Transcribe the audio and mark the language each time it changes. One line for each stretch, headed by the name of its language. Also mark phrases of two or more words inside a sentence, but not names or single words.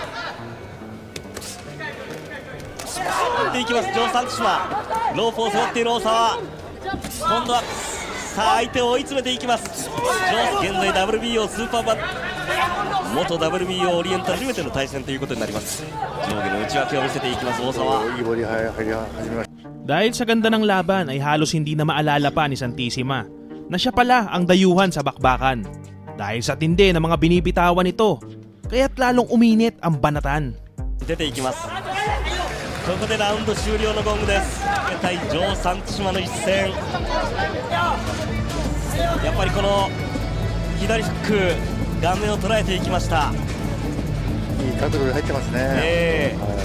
Japanese: でいきますジョー・サンチマン。ロープを背負っている大沢。今度はさあ相手を追い詰めていきます。ジョー現在 WBO スーパーバッ元 WBO オリエンタル初めての対戦ということになります。上下の内訳を見せていきます大沢。いいボディ入り始めました。
Filipino: Dahil sa ganda ng laban ay halos hindi na maalala pa ni Santissima na siya pala ang dayuhan sa bakbakan. Dahil sa tindi ng mga binibitawan nito, kaya't lalong uminit ang banatan.
Japanese: 出ていきます。ここでラウンド終了のゴングです。対ジョー・サンチマの一戦。やっぱりこの左フック顔面を捉えていきました。いい角度で入ってますね。